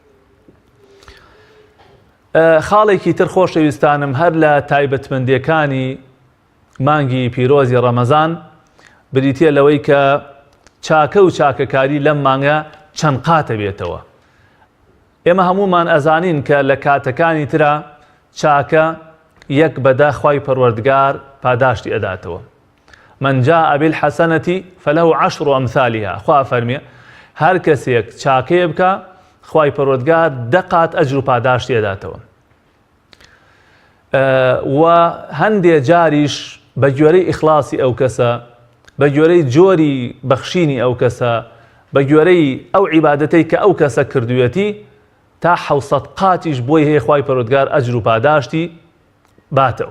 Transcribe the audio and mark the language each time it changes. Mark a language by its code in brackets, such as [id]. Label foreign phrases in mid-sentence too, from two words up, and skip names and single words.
[ckb] خاڵێکی تر خۆشەویستانم هەر لە تایبەتمەندیەکانی مانگی پیرۆزی ڕەمەزان بریتە لەوەی کە چاکە و چاکەکاری لەم مانگە چەند قاتە بێتەوە. ئێمە هەمومان ئەزانین کە لە کاتەکانی ترە چاکە یەک بەدە خوای پەروەردگار پاداشتی ئەداتەوە. [ar] من جاء بالحسنة فله 10 أمثالها. [ckb] خوا فەرمیێ هەر کەسێک چاکەیە بکە خوای پەروەردگار 10 قات ئەجر و پاداشتی ئەداتەوە. و هەندێ جاریش بە گوێرەی ئیخلاسی ئەو کەسە، بە گوێرەی جۆری بەخشینی ئەو کەسە، بە گوێرەی ئەو عیبادەتەی کە ئەو کەسە کردوویەتی تا 700 قاتیش بۆی هەیە خوای پەروەردگار ئەجر و پاداشتی باتەوە.